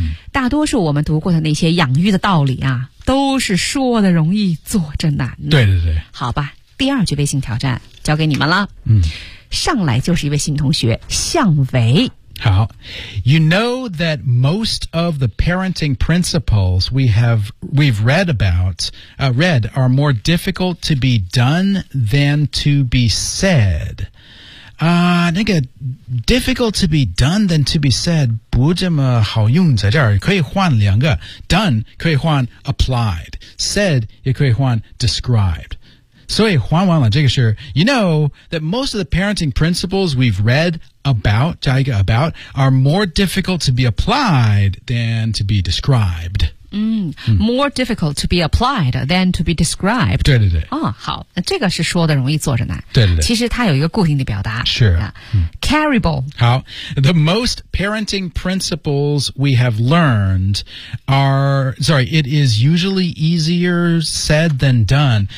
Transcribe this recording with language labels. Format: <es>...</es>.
<zh>大多数我们读过的那些养育的道理啊都是说的容易做着难。对对对。好吧第二句微信挑战交给你们了。上来就是一位新同学向维。</zh> <en>好 ,you know that most of the parenting principles we've read are more difficult to be done than to be said.</en> <zh>那个</zh> <en>difficult to be done than to be said</en> <zh>不这么好用在这儿可以换两个 ,done 可以换 applied, said 也可以换 described. 所以换完了这个事</zh> <en>You know that most of the parenting principles we've read about,</en> <zh>加一个</zh> <en>about, are more difficult to be applied than to be described. More difficult to be applied than to be described.</en> <zh>对对对。哦好这个是说的容易做着难。对对对。其实它有一个固定的表达。是。</zh> <en>Carryable. 好 The most parenting principles we have learned it is usually easier said than done.</en>